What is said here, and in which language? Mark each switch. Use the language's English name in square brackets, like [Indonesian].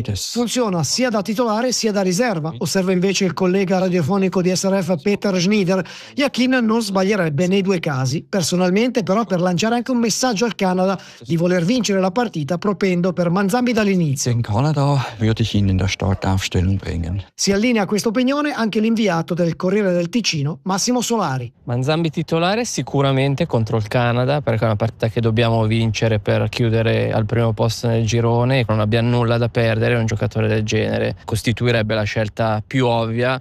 [Italian] Funziona sia da titolare sia da riserva. Osserva invece il collega radiofonico di SRF Peter Schneider. Yakin non sbaglierebbe nei due casi. Personalmente, però, per lanciare anche un messaggio al Canada di voler vincere la partita propendo per Manzambi dall'inizio. [German] In Canada würde ich ihn in der Startaufstellung bringen. [Italian] Si allinea a questa opinione anche l'inviato del Corriere del Ticino, Massimo Solari. Manzambi titolare sicuramente contro il Canada, perché è una partita che dobbiamo vincere per chiudere al primo posto nel girone e non abbia nulla da perdere. Un giocatore del genere costituirebbe la scelta più ovvia.